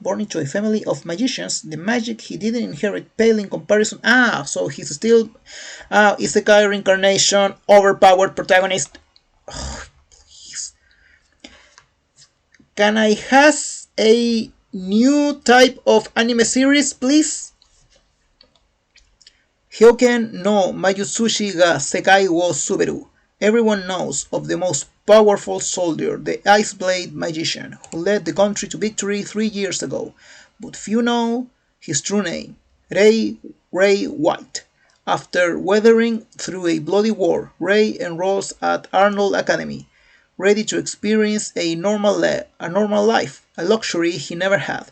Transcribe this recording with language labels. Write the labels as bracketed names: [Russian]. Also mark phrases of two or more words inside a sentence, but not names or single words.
[English] Born into a family of magicians, the magic he didn't inherit paled in comparison. So he's still Isekai reincarnation, overpowered protagonist. Oh, can I has a new type of anime series, please? [Japanese] Hyoken no Mayutsushi ga Sekai wo Suberu. [English] Everyone knows of the most powerful soldier, the Ice Blade Magician, who led the country to victory 3 years ago, but few know his true name, Ray White. After weathering through a bloody war, Ray enrolls at Arnold Academy, ready to experience a normal life, a luxury he never had.